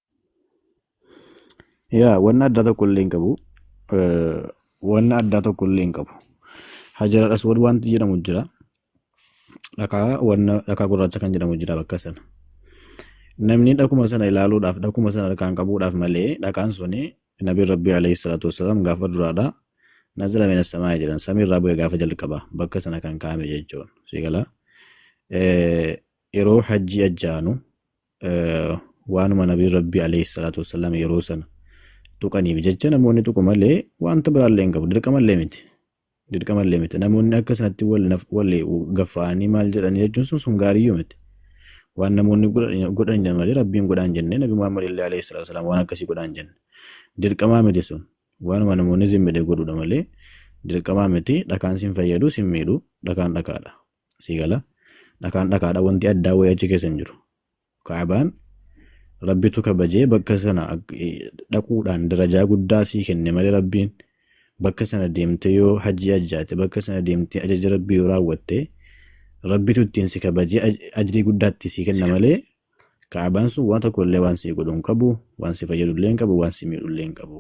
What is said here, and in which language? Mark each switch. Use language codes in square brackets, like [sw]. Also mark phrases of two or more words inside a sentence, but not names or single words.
[om] Yaa wanna addaa tokko illee hin qabu. Wanna addaa tokko illee hin qabu. [ar] Hajara aswad [om] wanti jedhamu jira. Dhakaa gurraacha kan jedhamu jira bakka sana. Namni dhakuma sana ilaaluudhaaf dhakuma sana harkaan qabuudhaaf malee dhakaan suni Nabi Rabbi [ar] alayhi salatu wassalam [om] gaafa duraadha. [ar] Nazala minas samaa [om] jedhan samiirraa bu'ee gaafa jalqaba bakka sana kan kaa'ame jechuudha. Sigala yeroo hajji ajjaanu waanuma Nabi Rabbi [ar] alayhi salatu wassalam [om] yeroo sana tuqaniif jecha namoonni tuqu malee wanta biraallee hin qabu dirqamallee miti. Dirqamallee miti namoonni akka sanatti wal gaffaanii maal jedhan jechuun sun gaariyyuu miti. Waan namoonni godhan malee rabbiin godhaan jenne Nabi Muhammad illee [ar] alayhi salatu wassalam [om] waan akkasii godhaan jenne. Dirqamaa miti sun waanuma namoonni zimmidee godhuudha malee dirqamaa miti dhakaan sin fayyadu sin miidhu dhakaan dhakaadha. Sigala dhakaan dhakaadha wanti addaa wayii achi keessa hin jiru. Kaabaan rabbitu kabajee bakka sana dhaquudhaan darajaa guddaa sii kenne malee rabbiin bakka sana deemtee yoo hajji ajjaate bakka sana deemtee ajaja rabbii yoo raawwatte rabbitu ittiin si kabajee ajrii guddaatti sii kenna malee kaabaan sun waan tokko illee waan si godhu hin qabu waan si fayyadu illee hin qabu waan si miidhu illee hin qabu.